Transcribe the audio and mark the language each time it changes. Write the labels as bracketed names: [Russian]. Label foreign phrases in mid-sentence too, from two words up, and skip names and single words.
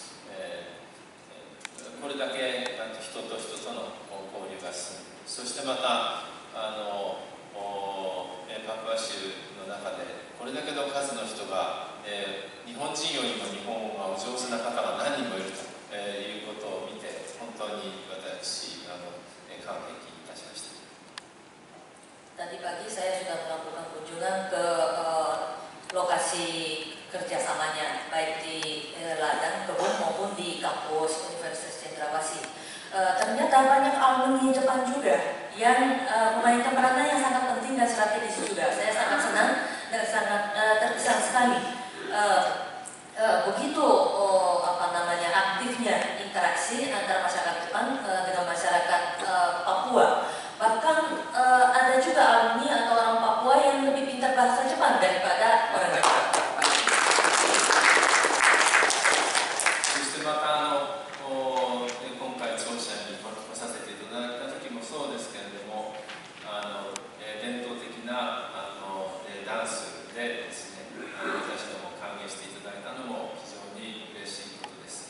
[Japanese] これだけ人と人との交流が進む、そしてまたパプア州の中でこれだけの数の人が、日本人よりも日本がお上手な方が何人もいるということを見て本当に私感激いたしました。 [Indonesian] Tadi pagi saya sudah melakukan kunjungan ke lokasi kerjasamanya, baik di ladang kebun maupun di kampus Universitas Cendrawasih. Ternyata banyak alumni Jepang juga yang memainkan peranan yang sangat penting dan strategis juga. Saya sangat senang dan sangat terkesan sekali. Begitu aktifnya interaksi antara masyarakat Jepang dengan masyarakat Papua. Bahkan ada juga alumni atau orang Papua yang lebih pintar bahasa Jepang daripada orang Jepang. [Japanese] そしてまた今回庁舎に来させていただいた時もそうですけれども、伝統的なダンスでですね、私ども歓迎していただいたのも非常に嬉しいことです。